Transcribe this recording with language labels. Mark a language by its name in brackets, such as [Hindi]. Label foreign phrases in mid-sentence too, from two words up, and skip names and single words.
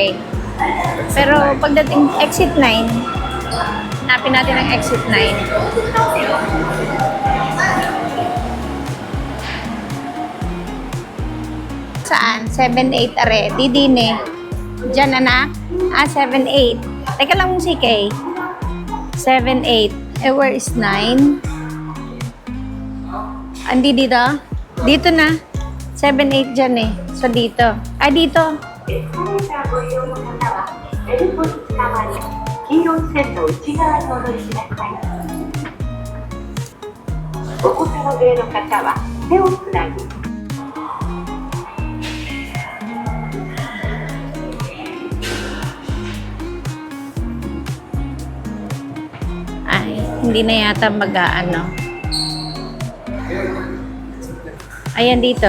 [Filipino] Pero pagdating exit 9, hanapin natin ang exit 9. Saan? 7-8 are. Didine. Diyan anak? 7-8. Teka lang mo si Kay. 7-8. [English] Where is 9? [Filipino] Andi dito? Dito na. 7-8 dyan So dito. Dito. [Japanese] 黄色い線の内側にお乗りください。お子様連れの方は手をつなぎ。 [Filipino] Hindi na yata Ayan dito.